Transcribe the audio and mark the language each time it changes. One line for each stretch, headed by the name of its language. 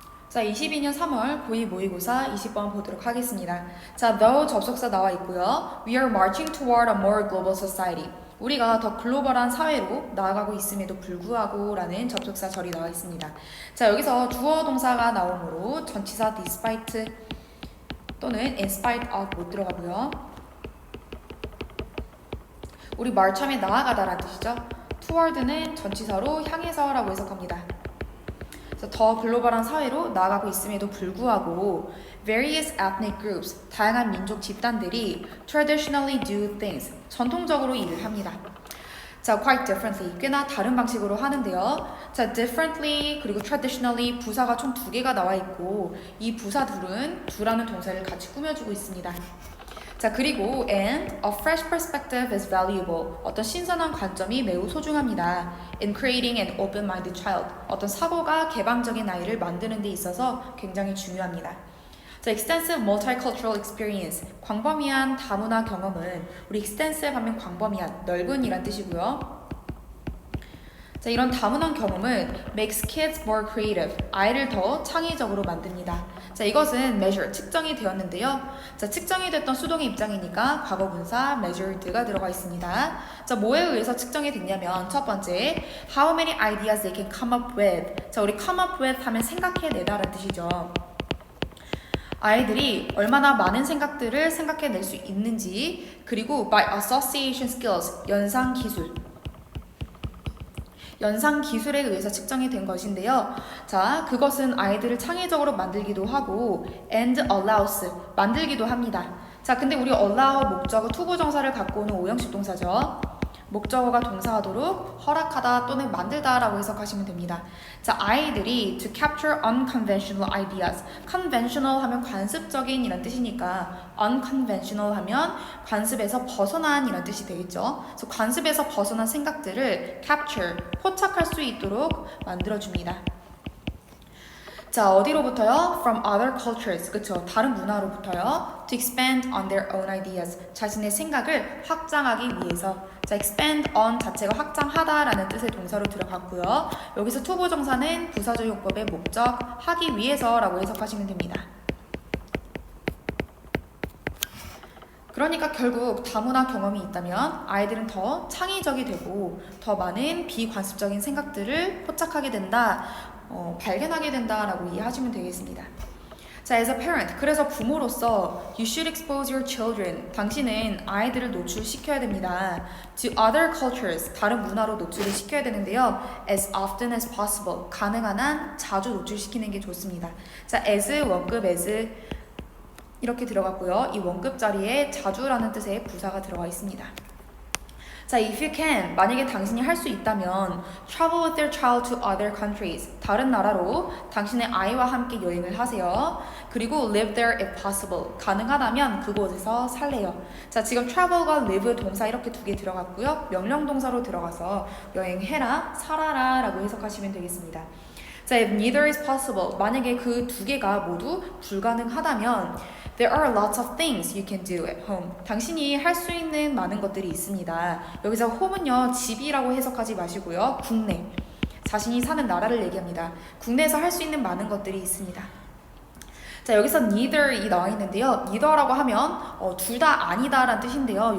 Korean: 자, 22년 3월 고2 모의고사 20번 보도록 하겠습니다. 자, though 접속사 나와 있고요.
English: We are marching toward a more global society.
Korean: 우리가 더 글로벌한 사회로 나아가고 있음에도 불구하고 라는 접속사 절이 나와 있습니다. 자, 여기서 주어 동사가 나오므로 전치사 despite 또는 in spite of 못 들어가고요. 우리 march하면 나아가다라는 뜻이죠. toward는 전치사로 향해서 라고 해석합니다. 더 글로벌한 사회로 나아가고 있음에도 불구하고
English: various ethnic groups,
Korean: 다양한 민족 집단들이
English: traditionally do things,
Korean: 전통적으로 일을 합니다. 자,
English: quite differently,
Korean: 꽤나 다른 방식으로 하는데요. 자, differently 그리고 traditionally 부사가 총 2개가 나와 있고 이 부사 둘은 두라는 동사를 같이 꾸며주고 있습니다. 자, 그리고
English: and a fresh perspective is valuable.
Korean: 어떤 신선한 관점이 매우 소중합니다.
English: In creating an open-minded child.
Korean: 어떤 사고가 개방적인 아이를 만드는 데 있어서 굉장히 중요합니다.
English: 자, extensive multicultural experience.
Korean: 광범위한 다문화 경험은 우리 extensive 하면 광범위한, 넓은 이란 뜻이고요. 자, 이런 다문화 경험은
English: makes kids more creative.
Korean: 아이를 더 창의적으로 만듭니다. 자, 이것은 measure, 측정이 되었는데요. 자, 측정이 됐던 수동의 입장이니까 과거분사 measured가 들어가 있습니다. 자, 뭐에 의해서 측정이 됐냐면 첫 번째,
English: how many ideas they can come up with.
Korean: 자, 우리 come up with 하면 생각해내다라는 뜻이죠. 아이들이 얼마나 많은 생각들을 생각해낼 수 있는지, 그리고
English: by association skills,
Korean: 연상 기술에 의해서 측정이 된 것인데요. 자, 그것은 아이들을 창의적으로 만들기도 하고
English: and allows,
Korean: 만들기도 합니다. 자, 근데 우리 allow 목적어 투부정사를 갖고 오는 오형식 동사죠. 목적어가 동사하도록 허락하다 또는 만들다라고 해석하시면 됩니다. 자, 아이들이
English: to capture unconventional ideas.
Korean: conventional 하면 관습적인 이란 뜻이니까 unconventional 하면 관습에서 벗어난 이란 뜻이 되겠죠. 그래서 관습에서 벗어난 생각들을 capture, 포착할 수 있도록 만들어줍니다. 자, 어디로부터요?
English: From other cultures,
Korean: 그쵸? 다른 문화로부터요.
English: To expand on their own ideas,
Korean: 자신의 생각을 확장하기 위해서. 자, expand on 자체가 확장하다라는 뜻의 동사로 들어갔고요. 여기서 투부정사는 부사조용법의 목적, 하기 위해서라고 해석하시면 됩니다. 그러니까 결국 다문화 경험이 있다면 아이들은 더 창의적이 되고 더 많은 비관습적인 생각들을 포착하게 된다, 발견하게 된다라고 이해하시면 되겠습니다.
English: 자, as a parent,
Korean: 그래서 부모로서
English: you should expose your children.
Korean: 당신은 아이들을 노출시켜야 됩니다.
English: To other cultures,
Korean: 다른 문화로 노출을 시켜야 되는데요.
English: As often as possible,
Korean: 가능한 한 자주 노출시키는 게 좋습니다. 자, as, 원급 as 이렇게 들어갔고요. 이 원급 자리에 자주라는 뜻의 부사가 들어가 있습니다. 자,
English: if you can,
Korean: 만약에 당신이 할 수 있다면
English: travel with your child to other countries,
Korean: 다른 나라로 당신의 아이와 함께 여행을 하세요.
English: 그리고 live there if possible,
Korean: 가능하다면 그곳에서 살래요. 자, 지금 travel과 live 동사 이렇게 2개 들어갔고요. 명령 동사로 들어가서 여행해라, 살아라 라고 해석하시면 되겠습니다.
English: 자, if neither is possible,
Korean: 만약에 그 2개가 모두 불가능하다면
English: There are lots of things you can do at home.
Korean: 당신이 할 수 있는 많은 것들이 있습니다. 여기서 home은요, 집이라고 해석하지 마시고요. 국내, 자신이 사는 나라를 얘기합니다. 국내에서 할 수 있는 많은 것들이 있습니다. 자, 여기서 neither이 나와 있는데요. neither라고 하면 둘 다 아니다라는 뜻인데요.